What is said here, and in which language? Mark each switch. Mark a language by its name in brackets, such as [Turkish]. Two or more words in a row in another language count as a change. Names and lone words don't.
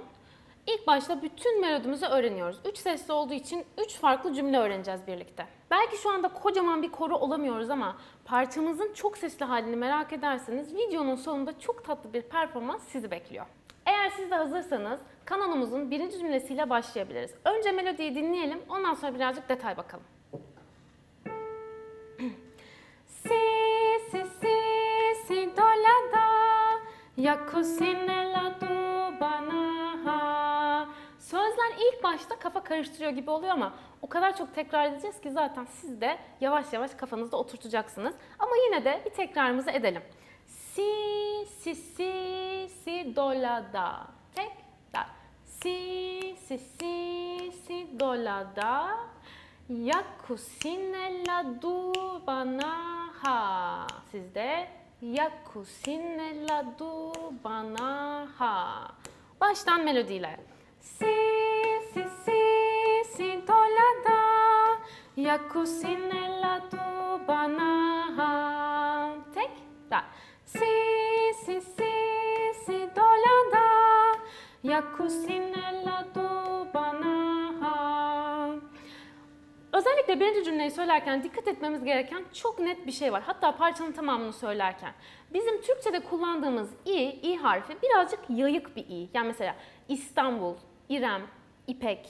[Turkish] İlk başta bütün melodimizi öğreniyoruz. 3 sesli olduğu için 3 farklı cümle öğreneceğiz birlikte. Belki şu anda kocaman bir koro olamıyoruz ama parçamızın çok sesli halini merak ederseniz videonun sonunda çok tatlı bir performans sizi bekliyor. Eğer siz de hazırsanız kanonumuzun birinci cümlesiyle başlayabiliriz. Önce melodiyi dinleyelim, ondan sonra birazcık detay bakalım. Si do la da ya kusine la do bana. Sözler ilk başta kafa karıştırıyor gibi oluyor ama o kadar çok tekrar edeceğiz ki zaten siz de yavaş yavaş kafanızda oturtacaksınız. Ama yine de bir tekrarımızı edelim. Si do la da. Tekrar. Si do la da. Ya kusine la do bana ha. Sizde ya kusine la do bana ha. Baştan melodiyle. Si do la da. Ya kusine la do bana ha. Tekrar. Si do la da. Ya kusine la do bana ha. Özellikle birinci cümleyi söylerken dikkat etmemiz gereken çok net bir şey var. Hatta parçanın tamamını söylerken. Bizim Türkçe'de kullandığımız i harfi birazcık yayık bir i. Yani mesela İstanbul, İrem, İpek.